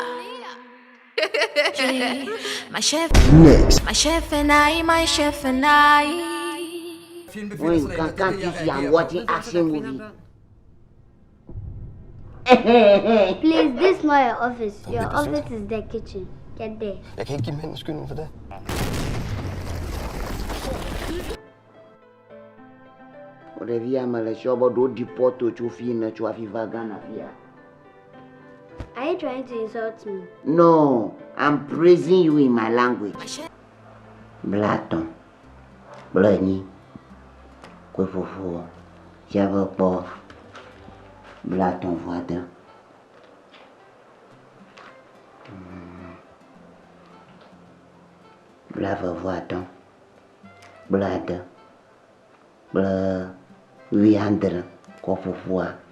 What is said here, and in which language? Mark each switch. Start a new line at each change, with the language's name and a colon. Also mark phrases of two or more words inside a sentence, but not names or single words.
English: Yeah. My chef and I. When you can't see I'm watching action movie. Please, this is not your office. Your office is the kitchen. Get there.
Danish: Jeg kan ikke give mænd skylden for det. Revia Maleshobo do deport to Chufina Chuafivagana here.
English: Are you trying to insult me? No, I'm praising you in my language. Blaton, Blani, Kwefufu, Javapo, Blaton Voida. Blava Voidon, Blada, Bla, Viandre, Kofufua.